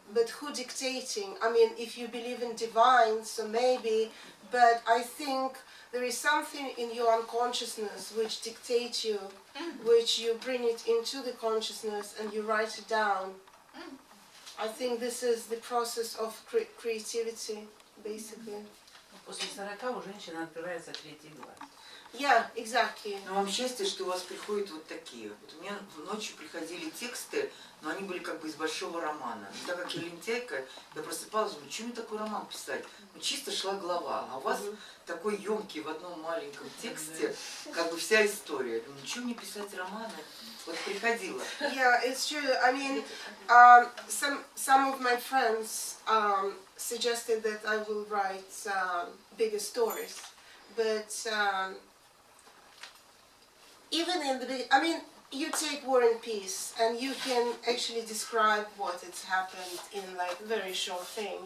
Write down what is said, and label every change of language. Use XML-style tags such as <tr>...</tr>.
<en>But who dictating? I mean, if you believe in divine, so maybe. But I think there is something in your unconsciousness which dictates you, which you bring it into the consciousness and you write it down. I think this is the process of creativity, basically.</en> <ru>После 40 у женщины открывается третий глаз.</ru> <en>Yeah, exactly.</en> <ru>Но вам счастье, что у вас приходят вот такие. Вот у меня ночью приходили тексты, но они были как бы из большого романа. И так как я лентяйка, я просыпалась, думаю, что мне такой роман писать? Ну, чисто шла глава, а у вас такой емкий в одном маленьком тексте, как бы вся история. Думаю, ну, что мне писать романы? Вот приходила.</ru> <en>Yeah, it's true. I mean, some of my friends suggested that I will write bigger stories, but even in the I mean, you take War and Peace, and you can actually describe what has happened in like very short thing.</en>